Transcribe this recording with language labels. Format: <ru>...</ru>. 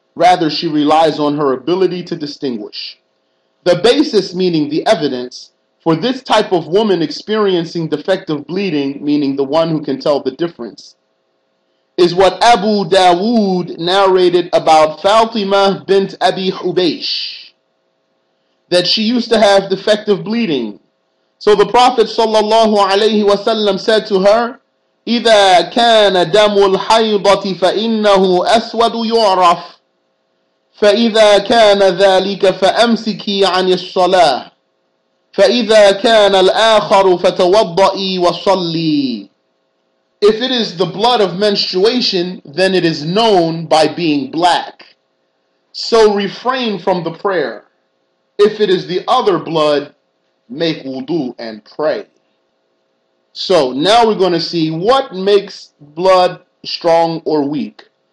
<en>Rather, she relies on her ability to distinguish. The basis, meaning the evidence, for this type of woman experiencing defective bleeding, meaning the one who can tell the difference, is what Abu Dawood narrated about Fatima bint Abi Hubaysh, that she used to have defective bleeding. So the Prophet ﷺ said to her,</en> <ar>إذا كان دم الحيضة فإنه أسود يعرف فإذا كان ذلك فأمسكي عن الصلاة فإذا كان الآخر فتوضئي وصلي.</ar> <en>If it is the blood of menstruation, then it is known by being black. So refrain from the prayer. If it is the other blood, make wudu and pray. So now we're going to see what makes blood strong or weak.</en>